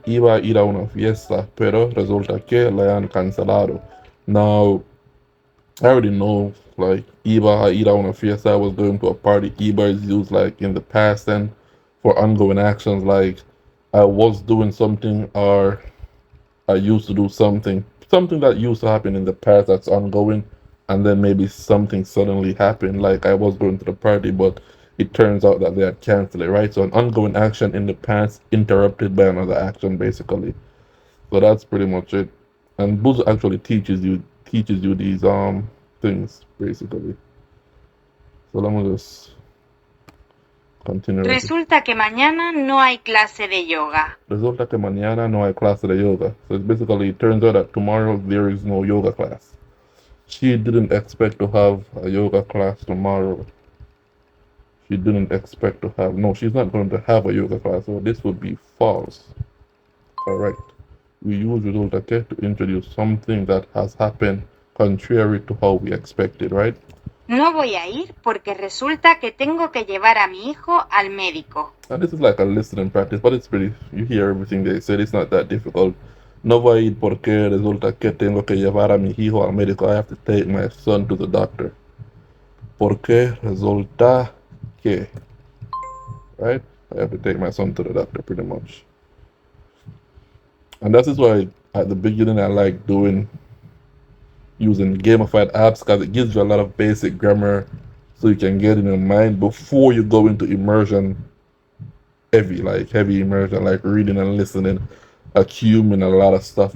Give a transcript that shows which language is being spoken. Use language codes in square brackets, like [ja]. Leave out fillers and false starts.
[es] Iba a ir a una fiesta, pero resulta que le han cancelado. [en] Now, I already know, like, [es] iba a ir a una fiesta, [en] I was going to a party. Iba is used, like, in the past and for ongoing actions, like, I was doing something or I used to do something. Something that used to happen in the past that's ongoing, and then maybe something suddenly happened, like I was going to the party, but it turns out that they had canceled it, right? So an ongoing action in the past interrupted by another action, basically. So that's pretty much it. And Busuu actually teaches you these things basically. So let me just continue. [es] Resulta que mañana no hay clase de yoga. Resulta que mañana no hay clase de yoga. [en] So it's basically, it turns out that tomorrow there is no yoga class. She didn't expect to have a yoga class tomorrow. She didn't expect to have. No, she's not going to have a yoga class. So this would be false. Correct. We use [es] resulta que [en] to introduce something that has happened contrary to how we expected, right? [es] No voy a ir porque resulta que tengo que llevar a mi hijo al médico. [en] And this is like a listening practice, but it's pretty. You hear everything they said. It's not that difficult. [es] No voy a ir porque resulta que tengo que llevar a mi hijo al médico. [en] I have to take my son to the doctor. [es] Porque resulta que, [en] right? I have to take my son to the doctor, pretty much. And that is why at the beginning I like using gamified apps, because it gives you a lot of basic grammar so you can get in your mind before you go into immersion, heavy immersion, like reading and listening, accumulating a lot of stuff.